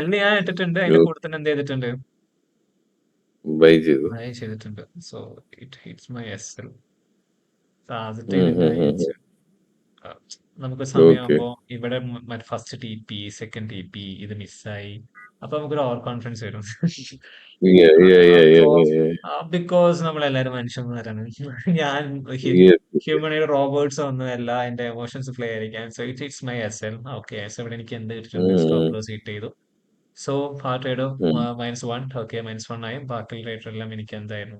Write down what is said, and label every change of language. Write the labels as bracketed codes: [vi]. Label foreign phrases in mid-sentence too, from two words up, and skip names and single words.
[ml] സെല്ല് ഞാൻ ഇട്ടിട്ടുണ്ട്. അതിന്റെ കൂടെ തന്നെ എന്ത് ചെയ്തിട്ടുണ്ട്? ബൈ ചെയ്തു. ബൈ ചെയ്തിട്ടുണ്ട്. [en] So it hits my SL. [ml] പോസിറ്റീവ് ഉം, ഉം, ഉണ്ടായി ഉം, വെച്ച്. ഉം. നമുക്ക് ഓക്കെ. സമയമാകുമ്പോ ഇവിടെ [en] first TP, second TP [ml] ഇത് മിസ്സായി. അപ്പൊ നമുക്കൊരു [en] over confidence [ml] വരും. [en] Yeah, yeah, yeah, yeah, [ml] അപ്പോ [en] yeah, yeah. [ml] ബിക്കോസ് നമ്മളെല്ലാരും മനുഷ്യന്മാരാണ്. ഞാൻ [en] Yes, yes. human robots [ml] ഒന്നുമല്ല. എന്റെ [en] emotions play [ml] ആയിരിക്കാം. [en] so it's my SL. [ml] ഓക്കെ, SL ഇവിടെ എനിക്ക് എന്ത് കിട്ടിയിട്ടുണ്ട്? സ്റ്റോപ്പ് ഉം, [en] loss hit [ml] ചെയ്തു. സോ ആ ട്രേഡ് ഉം. -1. ഓക്കെ, -1 ആയി. ബാക്കി ട്രേഡ് എല്ലാം എനിക്ക് എന്തായിരുന്നു?